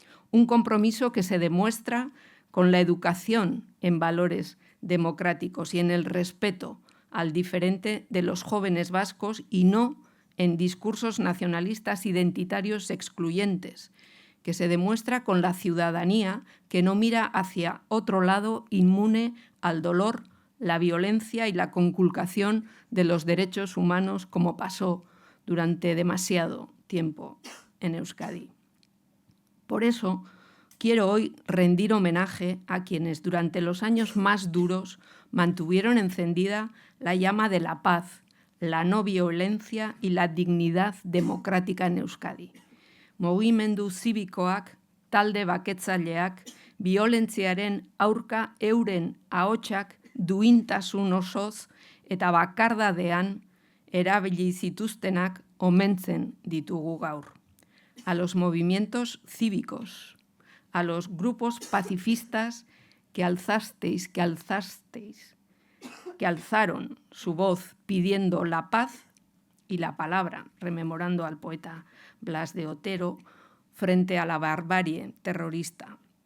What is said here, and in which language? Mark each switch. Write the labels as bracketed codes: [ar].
[es] Un compromiso que se demuestra con la educación en valores democráticos y en el respeto al diferente de los jóvenes vascos y no en discursos nacionalistas identitarios excluyentes, que se demuestra con la ciudadanía que no mira hacia otro lado inmune al dolor, la violencia y la conculcación de los derechos humanos como pasó durante demasiado tiempo en Euskadi. Por eso, quiero hoy rendir homenaje a quienes durante los años más duros mantuvieron encendida la llama de la paz, la no violencia y la dignidad democrática en Euskadi. [eu] Mugimendu zibikoak, talde baketzaileak, biolentziaren aurka euren ahotsak duintasun osoz eta bakardadean erabili zituztenak omentzen ditugu gaur. [es] A los movimientos cívicos, a los grupos pacifistas que alzaron su voz pidiendo la paz y la palabra, rememorando al poeta Blas de Otero, frente a la barbarie terrorista.